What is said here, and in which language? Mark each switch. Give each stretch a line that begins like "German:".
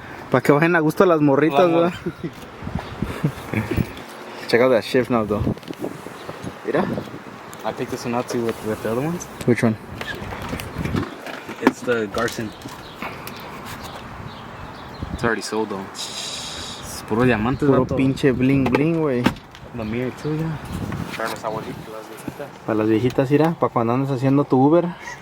Spanish: Para que vayan a gusto las morritas, ¿verdad?
English: Check out that shift now, though.
Spanish: Mira.
English: I picked this one out too with the other ones. Which one? It's the Garson. It's already sold though.
Spanish: Es puro diamante. Puro pinche bling bling, güey.
English: The mirror too, ya.
Spanish: Para los abuelitos, las viejitas. Para las viejitas, mira. Para cuando andas haciendo tu Uber.